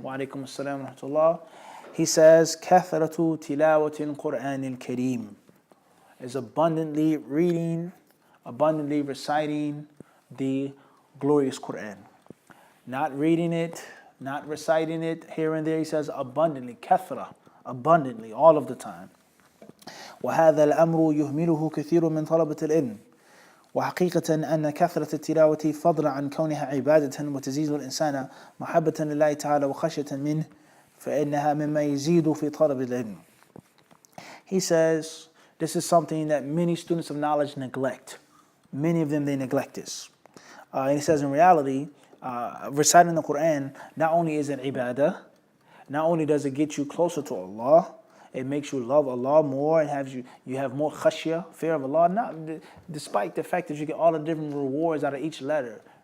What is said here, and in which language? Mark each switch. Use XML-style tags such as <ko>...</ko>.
<en>Wa alaikum assalam wa rahmatullah. He says,</en> <ar>kathratu tilawatil Qur'anil Kareem,</ar> <en>is abundantly reading, abundantly reciting the glorious Qur'an. Not reading it, not reciting it here and there. He says abundantly, kathra, abundantly, all of the time.</en> <ar>وهذا الأمر يهمله كثير من طلبة العلم. وحقيقة أن كثرة التلاوة فضلا عن كونها عبادة وتزيد الإنسان محبة لله تعالى وخشية منه فإنها مما يزيد في طلب العلم.</ar> <en>He says this is something that many students of knowledge neglect. Many of them, they neglect this. And he says in reality, reciting the Quran, not only is it ibadah, not only does it get you closer to Allah, it makes you love Allah more and you have more khashya, fear of Allah, despite the fact that you get all the different rewards out of each letter.</en>